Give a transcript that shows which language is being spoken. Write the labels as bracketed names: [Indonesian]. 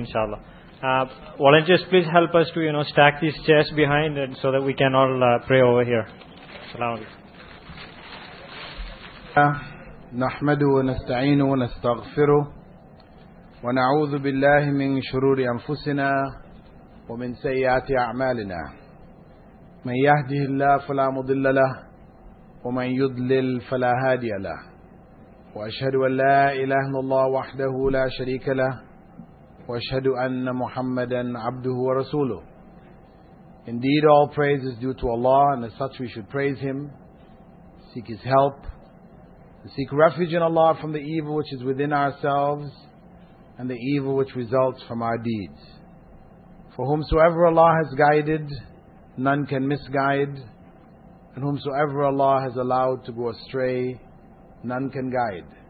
[English] Inshallah, volunteers, please help us to stack these chairs behind and so that we can all pray over here. Salaam. [Arabic] نحمد ونستعين ونستغفر ونعوذ بالله من شرور أنفسنا ومن سيئات أعمالنا من يهده الله فلا مضل له ومن يضلل فلا هادي له وأشهد أن لا إله إلا الله وحده لا شريك له وأشهد أن محمدا عبده ورسوله. [English] Indeed, all praise is due to Allah, and as such we should praise Him, seek His help, seek refuge in Allah from the evil which is within ourselves and the evil which results from our deeds. For whomsoever Allah has guided, none can misguide, and whomsoever Allah has allowed to go astray, none can guide.